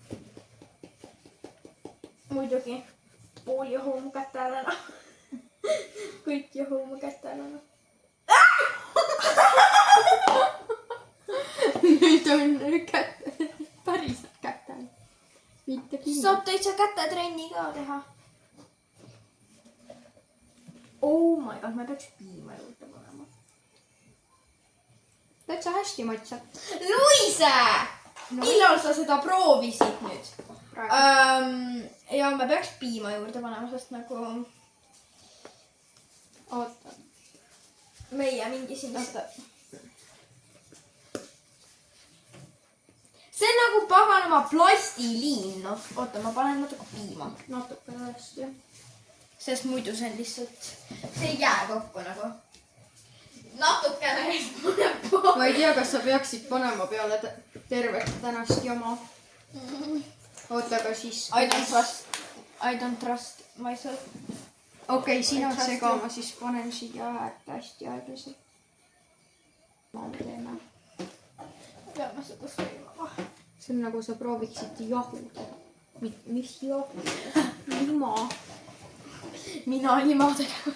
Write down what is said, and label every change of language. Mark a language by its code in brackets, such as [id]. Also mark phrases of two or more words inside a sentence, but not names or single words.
[et] Muidugi. Pool jahu mu kätte ära. Kõik jahu mu kätte ära. Nüüd on kätte. Päriselt kätte. Mitte pinna. Saab täitsa kätetrenni ka teha. [en] Oh my god, [et] ma peaks piima juurde panema. Täitsa hästi maitsab. Luise! Millal sa seda proovisid nüüd? Ja ma peaks piima juurde panema, sest nagu... Oota. Meie mingi siin... See on nagu paganama plastiliin, noh. Oota, ma panen natuke piima. Natuke hästi. Sest muidu see on lihtsalt... See ei jää kokku nagu. Natukene paneb pool. Ma ei tea, kas sa peaksid panema peale tervet tänast jama. Oota, aga siis... [en] I don't trust myself. [et] Okei, sina segama, siis panen siia äärde hästi aeglaselt. Ma teeme. Peame seda sõimama. See on nagu sa prooviksid jahu teha. Mis jahu? Lima. Mina lima tegema.